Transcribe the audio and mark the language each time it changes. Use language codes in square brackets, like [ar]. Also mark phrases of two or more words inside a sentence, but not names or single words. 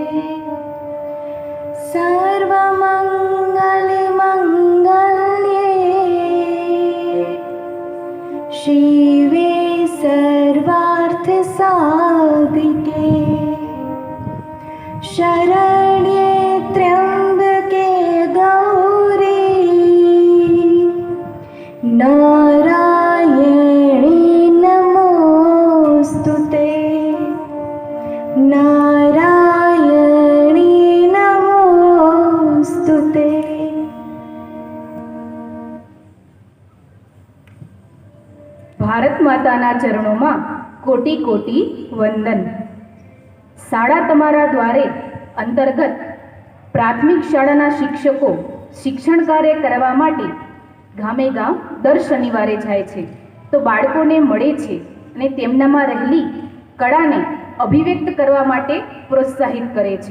[sa] सर्वमङ्गलमङ्गल्ये शिवे सर्वार्थसाधिके शरण्ये त्र्यम्बके गौरी नारायणी नमोऽस्तु ते। नारायणी नमोऽस्तु ते। [gu] ભારત માતાના ચરણોમાં કોટી કોટી વંદન। શાળા તમારા દ્વારે અંતર્ગત પ્રાથમિક શાળાના શિક્ષકો શિક્ષણ કાર્ય કરવા માટે ગામે ગામ દર શનિવારે જાય છે, તો બાળકોને મળે છે અને તેમનામાં રહેલી કળાને અભિવ્યક્ત કરવા માટે પ્રોત્સાહિત કરે છે।